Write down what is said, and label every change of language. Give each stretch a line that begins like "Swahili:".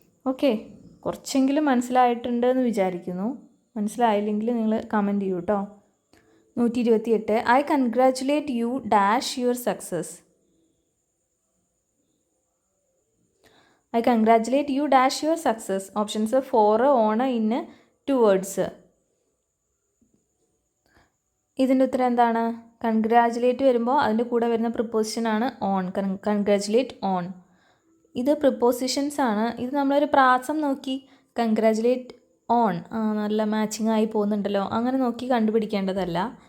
Malayalam: Okay, കുറച്ചെങ്കിലും മനസ്സിലായിട്ടുണ്ട് എന്ന് വിചാരിക്കുന്നു. മനസ്സിലായില്ലെങ്കിൽ നിങ്ങൾ കമൻറ്റ് ചെയ്യൂ കേട്ടോ. 128.
English: I congratulate you dash your success. I congratulate you dash your success. Options for, on, in, towards.
Malayalam: ഇതിൻ്റെ ഉത്തരം എന്താണ്? കൺഗ്രാജുലേറ്റ് വരുമ്പോൾ അതിൻ്റെ കൂടെ വരുന്ന പ്രിപ്പോസിഷനാണ് ഓൺ. Congratulate on. ഇത് പ്രിപ്പോസിഷൻസ് ആണ്. ഇത് നമ്മളൊരു പ്രാസം നോക്കി കൺഗ്രാജുലേറ്റ് ഓൺ നല്ല മാച്ചിങ് ആയി പോകുന്നുണ്ടല്ലോ അങ്ങനെ നോക്കി കണ്ടുപിടിക്കേണ്ടതല്ല.